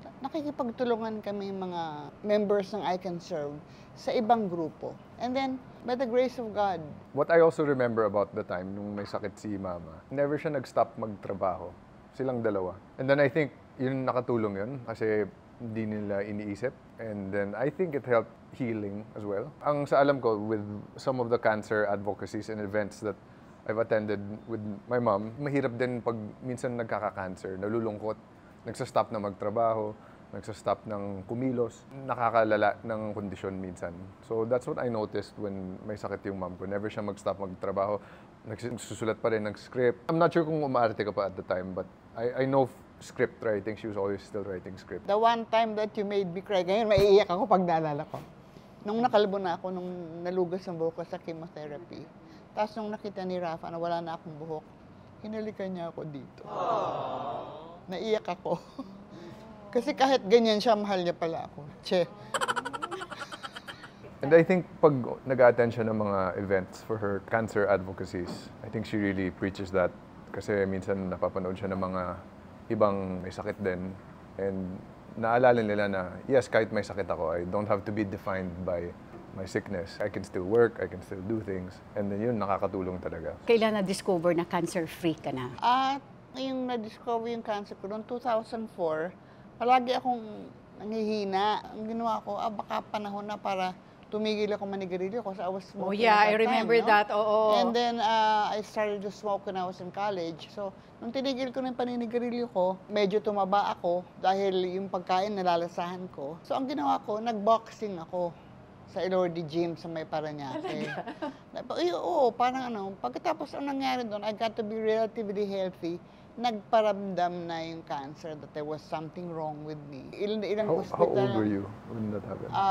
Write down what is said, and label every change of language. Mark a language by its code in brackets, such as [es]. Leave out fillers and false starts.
[tl] Nakikipagtulungan kami mga members ng I Can Serve sa ibang grupo. [en] And then, by the grace of God. what I also remember about the time [tl] nung may sakit si Mama, never siya nag-stop magtrabaho. Silang dalawa. [en] And then I think [tl] yun nakatulong yun kasi hindi nila iniisip. [en] And then I think it helped healing as well. [tl] Ang sa alam ko, [en] with some of the cancer advocacies and events that I've attended with my mom, [tl] mahirap din pag minsan nagkaka-cancer, nalulungkot, nagsastop na magtrabaho, nagsastop ng kumilos, nakakalala ng kondisyon minsan. [en] So that's what I noticed when [tl] may sakit yung [en] mom ko. [tl] Never siya mag-stop magtrabaho, nagsusulat pa rin ng script. [en] I'm not sure [tl] kung umaarte ka pa [en] at the time, but I know script writing. She was always still writing script. The one time that you made me cry, [tl] ngayon maiiyak ako pag naalala ko. Nung nakalbo na ako, nung nalugas ang buhok ko sa chemotherapy, tapos nung nakita ni Rafa na wala na akong buhok, hinalikan niya ako dito. Naiyak ako. Kasi kahit ganyan siya, mahal niya pala ako. Che. [en] And I think [tl] pag nag-attend siya ng mga [en] events for her cancer advocacies, I think she really preaches that. [tl] Kasi minsan napapanood siya ng mga ibang may sakit din. [en] And [tl] naalala nila na, [en] yes, [tl] kahit may sakit ako, [en] I don't have to be defined by my sickness. I can still work, I can still do things. [tl] And then yun, nakakatulong talaga. Kailan na-discover na cancer-free ka na? At ngayong na-discover yung cancer ko, noong 2004, palagi akong nanghihina. Ang ginawa ko, baka panahon na para tumigil ako manigarilyo kasi [en] I was smoking. Oh yeah, [tl] at [en] that remember time, no? that. Oo. And then I started to smoke when I was in college. [tl] So, nung tinigil ko ng paninigarilyo ko, medyo tumaba ako dahil yung pagkain nalalasahan ko. So, ang ginawa ko, nag-boxing ako sa Elordi Gym sa may Parañaque. Oo, parang ano, pagkatapos ang nangyari doon, [en] I got to be relatively healthy. [tl] Nagparamdam na yung [en] cancer that there was something wrong with me. [tl] Ilang [en] How hospital. old were you when that happened?